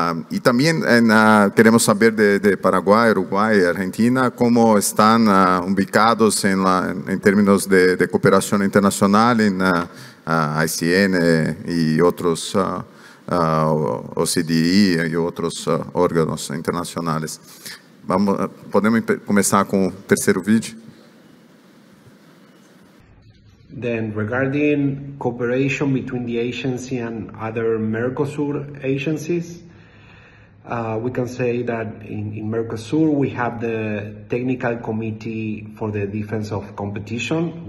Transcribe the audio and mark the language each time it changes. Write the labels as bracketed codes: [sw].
[es] Y también queremos saber de Paraguay, Uruguay y Argentina, cómo están ubicados en términos de cooperación internacional en ICN y otros OCDE y otros órganos internacionales. [pt] Podemos começar com o terceiro vídeo? [en] Then, regarding cooperation between the agency and other Mercosur agencies, we can say that in Mercosur we have the Technical Committee for the Defense of Competition.